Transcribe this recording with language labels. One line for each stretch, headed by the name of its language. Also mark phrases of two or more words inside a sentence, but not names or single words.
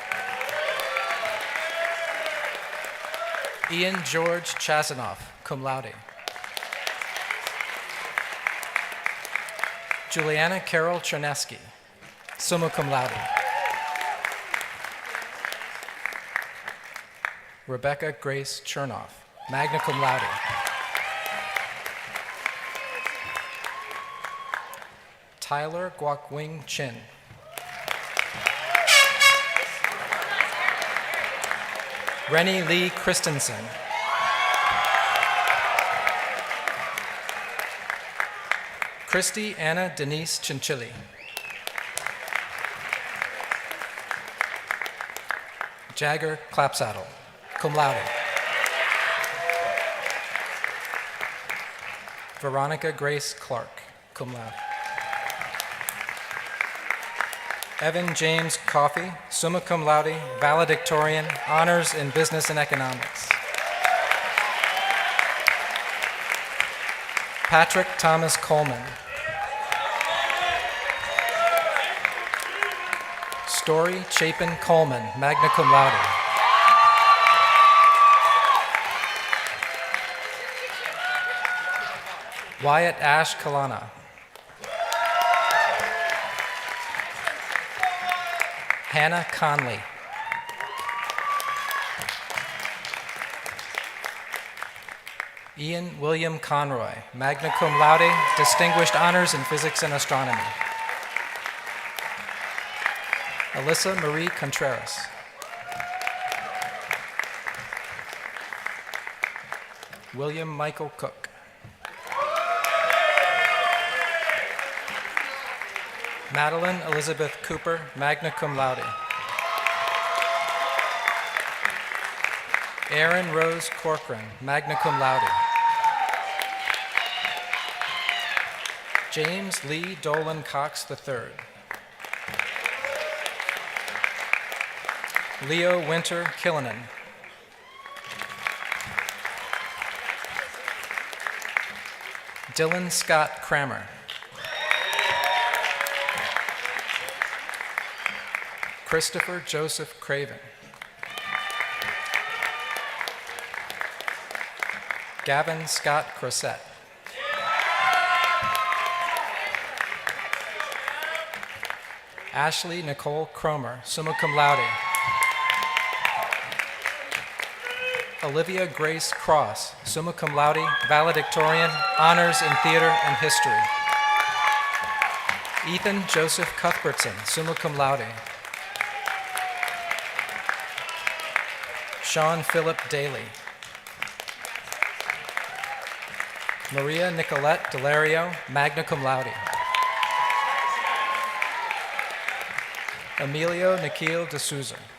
English: Ian George Chasanoff,
Latin: cum laude.
English: Juliana Carol Chernesky,
Latin: summa cum laude.
English: Rebecca Grace Chernoff,
Latin: magna cum laude.
English: Tyler Guokwing Chin. Rennie Lee Christensen. Christy Anna Denise Chinchilli. Jagger Clapsaddle,
Latin: cum laude.
English: Veronica Grace Clark,
Latin: cum laude.
English: Evan James Coffey,
Latin: summa cum laude, valedictorian,
English: honors in business and economics. Patrick Thomas Coleman. Story Chapin Coleman,
Latin: magna cum laude.
English: Wyatt Ash Kalana. Hannah Conley. Ian William Conroy,
Latin: magna cum laude,
English: distinguished honors in physics and astronomy. Alyssa Marie Contreras. William Michael Cook. Madeline Elizabeth Cooper,
Latin: magna cum laude.
English: Erin Rose Corcoran,
Latin: magna cum laude.
English: James Lee Dolan Cox III. Leo Winter Killinan. Dylan Scott Kramer. Christopher Joseph Craven. Gavin Scott Crosette. Ashley Nicole Cromer,
Latin: summa cum laude.
English: Olivia Grace Cross,
Latin: summa cum laude, valedictorian,
English: honors in theater and history. Ethan Joseph Cuthbertson,
Latin: summa cum laude.
English: Sean Philip Daly. Maria Nicolette Delario,
Latin: magna cum laude.
English: Emilio Nikhil D'Souza.